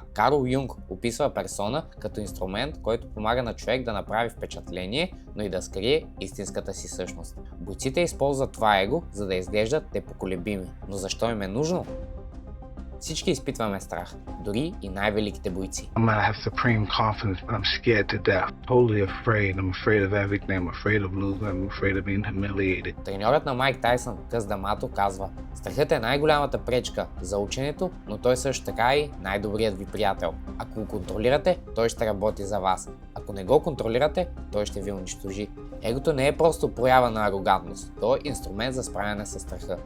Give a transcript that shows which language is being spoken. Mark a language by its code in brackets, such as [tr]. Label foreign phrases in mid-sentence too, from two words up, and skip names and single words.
[bg] Карл Юнг описва персона като инструмент, който помага на човек да направи впечатление, но и да скрие истинската си същност. Бойците използват това его, за да изглеждат непоколебими. Но защо им е нужно? Всички изпитваме страх, дори и най-великите бойци. [en] I have supreme confidence, but I'm scared to death. Totally afraid. I'm afraid of everything. I'm afraid of losing. I'm afraid of being humiliated. [bg] Треньорът на Майк Тайсън, Къс Дамато, казва: страхът е най-голямата пречка за ученето, но той също така е и най-добрият ви приятел. Ако го контролирате, той ще работи за вас. Ако не го контролирате, той ще ви унищожи. Егото не е просто проява на арогантност, то е инструмент за справяне с страха.